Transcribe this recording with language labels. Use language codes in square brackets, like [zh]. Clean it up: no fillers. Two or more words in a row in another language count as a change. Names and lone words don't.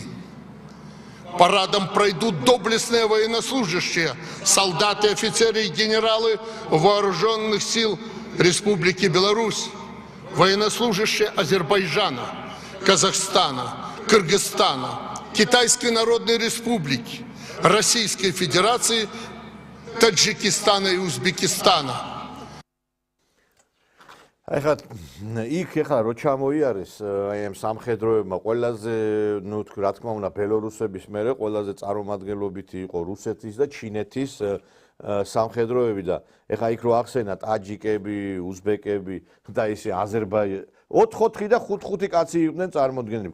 [ru] Парадом пройдут доблестные военнослужащие, солдаты, офицеры и генералы вооруженных сил Республики Беларусь, военнослужащие Азербайджана, Казахстана, Кыргызстана, Китайской Народной Республики, Российской Федерации, Таджикистана и Узбекистана. [ka] იქ ეხლა რო ჩამოიარეს აი ამ სამხედროებმა ყველაზე ნუ თქვი რა თქმა უნდა ბელორუსების მერე ყველაზე წარმომადგენლობითი იყო რუსეთის და ჩინეთის სამხედროები და ეხლა იქ რო ახსენა ტაჯიკები, უზბეკები და ისე აზერბაიჯანი 4-4 და 5-5 კაცი იყვნენ წარმოდგენილი.